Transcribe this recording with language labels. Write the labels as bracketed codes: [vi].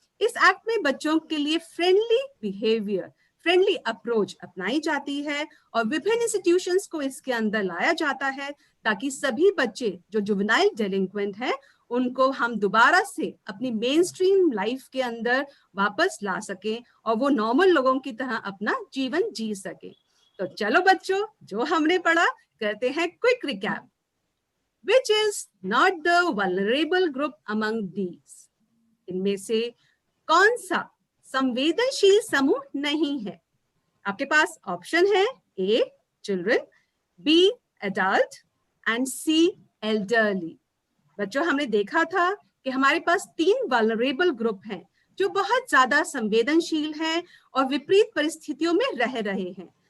[hi] इस एक्ट में बच्चों के लिए फ्रेंडली बिहेवियर, फ्रेंडली अप्रोच अपनाई जाती है और विभिन्न इंस्टीट्यूशंस को इसके अंदर लाया जाता है ताकि सभी बच्चे जो जुवेनाइल डेलिंक्वेंट हैं उनको हम दोबारा से अपनी मेन स्ट्रीम लाइफ के अंदर वापस ला सकें और वो नॉर्मल लोगों की तरह अपना जीवन जी सके। तो चलो बच्चों, जो हमने पढ़ा करते हैं quick recap. [en] Which is not the vulnerable group among these? [hi] इनमें से कौन सा संवेदनशील समूह नहीं है? आपके पास ऑप्शन है [en] A children, B adult and C elderly. [hi] बच्चों, हमने देखा था कि हमारे पास 3 वल्नरेबल ग्रुप हैं जो बहुत ज्यादा संवेदनशील हैं और विपरीत परिस्थितियों में रह रहे हैं।